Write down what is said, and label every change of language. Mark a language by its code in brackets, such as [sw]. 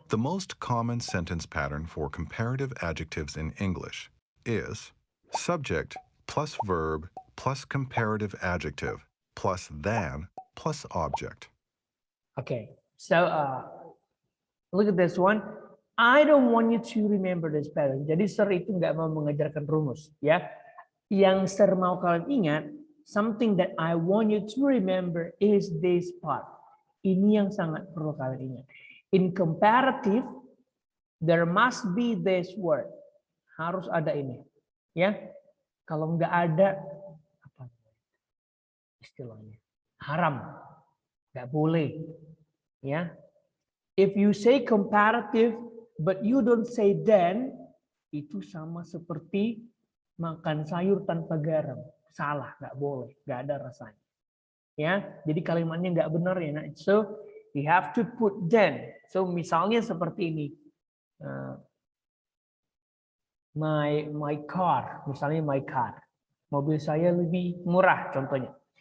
[en] The most common sentence pattern for comparative adjectives in English is subject plus verb plus comparative adjective plus than plus object. Okay, so look at this one. I don't want you to remember this pattern. [id] Jadi Sir itu nggak mau mengajarkan rumus, ya. Yang Sir mau kalian ingat, [en] something that I want you to remember is this part. [id] Ini yang sangat perlu kalian ingat. [en] In comparative, there must be this word. [id] Harus ada ini, ya. Kalau nggak ada, apa istilahnya? Haram, nggak boleh, ya. [en] If you say comparative, but you don't say then, [id] itu sama seperti makan sayur tanpa garam. Salah, nggak boleh, nggak ada rasanya. Ya, jadi kalimatnya nggak benar ya. [en] Nah, so we have to put then. [id] So misalnya seperti ini, [en] my car, [id] misalnya my car, mobil saya lebih murah contohnya.